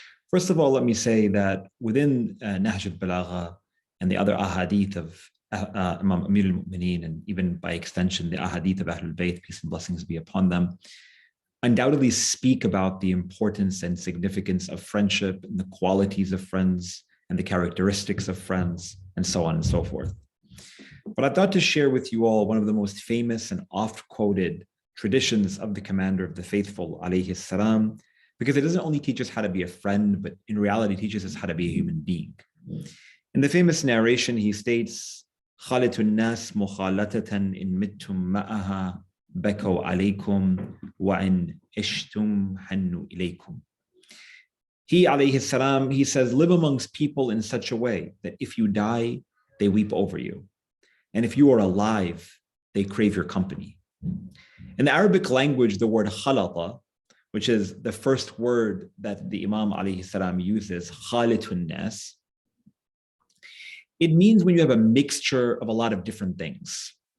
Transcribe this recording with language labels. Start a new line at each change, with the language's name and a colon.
English: First of all, let me say that within Nahj al-Balagha and the other ahadith of Imam Amir al-Mu'mineen, and even by extension, the ahadith of Ahlul-Bayt, peace and blessings be upon them, undoubtedly speak about the importance and significance of friendship and the qualities of friends and the characteristics of friends and so on and so forth. But I thought to share with you all one of the most famous and oft-quoted traditions of the commander of the faithful, alayhi salam, because it doesn't only teach us how to be a friend, but in reality teaches us how to be a human being. In the famous narration, he states,
Arabic: خَالِتُ النَّاسِ مُخَالَتَةً إِن مِتْتُم مَّعَهَا بَكَوْا عَلَيْكُمْ وَإِنْ إِشْتُمْ حَنُّوا إِلَيْكُمْ.
English: He, alayhi salam, he says, live amongst people in such a way that if you die, they weep over you. And if you are alive, they crave your company. In the Arabic language, the word khalata, which is the first word that the Imam alayhi salam uses, khalitun nas, it means when you have a mixture of a lot of different things.